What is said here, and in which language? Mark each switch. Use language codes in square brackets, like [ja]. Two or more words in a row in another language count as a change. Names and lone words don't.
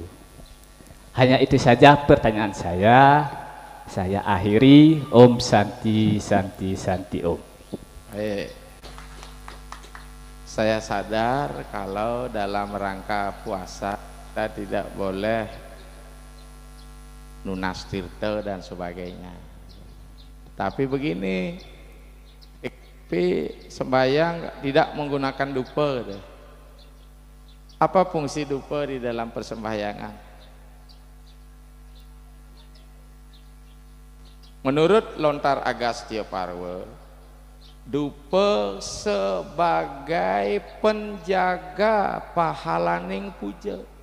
[id] Hanya itu saja pertanyaan saya. Saya akhiri. [sa] Om Santi Santi Santi Om. [id] Baik. Saya sadar kalau dalam rangka puasa kita tidak boleh [ban] nunas tirta [id] dan sebagainya. Tapi begini, sembahyang tidak menggunakan dupa. Apa fungsi dupa di dalam persembahyangan? Menurut Lontar Agastya Parwa, dupa sebagai penjaga pahalaning puja.